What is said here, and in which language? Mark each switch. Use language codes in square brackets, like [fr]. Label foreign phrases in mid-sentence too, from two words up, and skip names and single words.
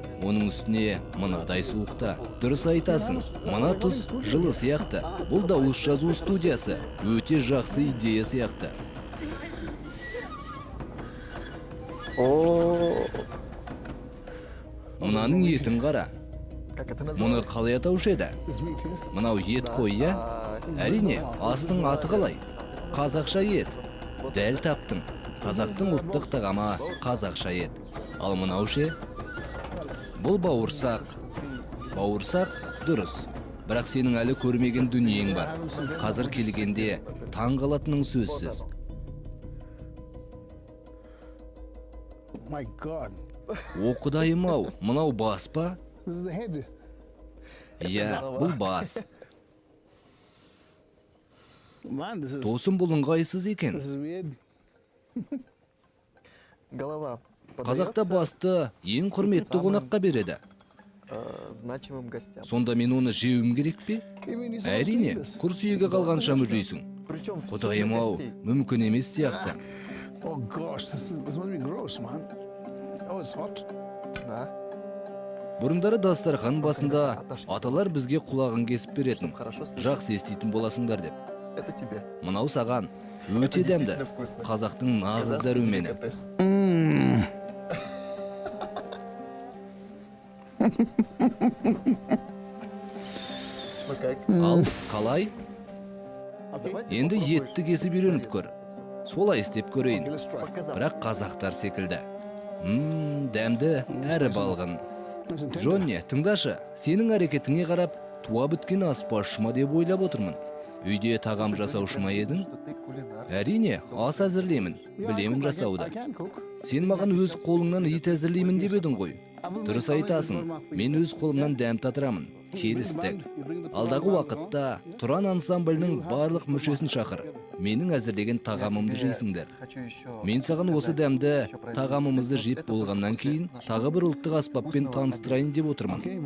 [kk] Оның үстіне мынадай суықта. Дұрыс айтасың. Мына тұс жылы сияқты. Бұл дауыс жазу студиясы. Өте жақсы идея сияқты. Мұнаның етін қара. [ru] Как это [kk] Мұны [ru] называется? [kk] қалай атаушы еді? [en] This meat is. [kk] Мынау ет қой, иә? Әрине, астың аты қалай? Қазақша ет. Дәл таптың. Қазақтың ұлттық тағамы қазақша ет. Ал мынау ше? Бұл бауырсақ. Бауырсақ дұрыс. Бірақ сенің әлі көрмеген дүниең бар. Қазір келгенде таң қалатының сөзсіз. [en] My God. [kk] О құдайым-ау, мынау бас па? [en] This is the head. [kk] Иә, бұл бас. [en] Man, this is [kk] Досым бұл ыңғайсыз екен. [en] weird. [ru] Голова [kk] Қазақта [ru] подается, [kk] басты ең құрметті қонаққа береді. [ru] значимым гостям. [kk] Сонда мен оны жеуім керек пе? [en] You mean you're supposed to [kk] Әрине, [en] eat this? [kk] күрсиегі қалғанша мүжейсің. [ru] Причем в [kk] Құдайым-ау, [ru] гостей. [kk] мүмкін емес сияқты. [en] Oh gosh, this must be gross, man. Oh, it's hot. [ru] Да. [kk] Бұрындары дастархан басында аталар бізге құлағын кесіп беретін. [ru] Хорошо слышно. [kk] Жақсы еститін боласыңдар деп. [ru] Это тебе. [kk] Мынау саған өте дәмді. [ru] действительно вкусно. [kk] Қазақтың нағыз [ru] Казахский [kk] дәрумені. [ru] деликатес. Ну как? [kk] Ал, қалай? [ru] Давайте [kk] Енді [ru] попробуешь. [kk] етті кесіп үйреніп көр. Солай істеп көрейін. [en] Okay, let's try. [ru] Показал. [kk] Бірақ қазақтар секілді. Дәмді әрі балғын. [en] Nice and tender. [kk] Джонни, тыңдашы, сенің әрекетіңе қарап, туа біткен аспазшы ма деп ойлап отырмын. Үйде тағам жасаушы ма едің? [ru] Что ты кулинар. [kk] Әрине, ас әзірлеймін, [en] Yeah, I [kk] білемін [en] cook, I [kk] жасауды. [en] can cook. [kk] Сен маған өз қолыңнан ет әзірлеймін деп едің ғой. Дұрыс айтасың, мен өз қолымнан дәм татырамын. Келістік. Алдағы уақытта Тұран ансамблінің барлық мүшесін шақыр. Менің әзірлеген тағамымды жейсіңдер. [ru] Хочу еще. [kk] Мен саған осы дәмді тағамымызды жеп болғаннан кейін тағы бір ұлттық аспаппен таныстырайын деп отырмын.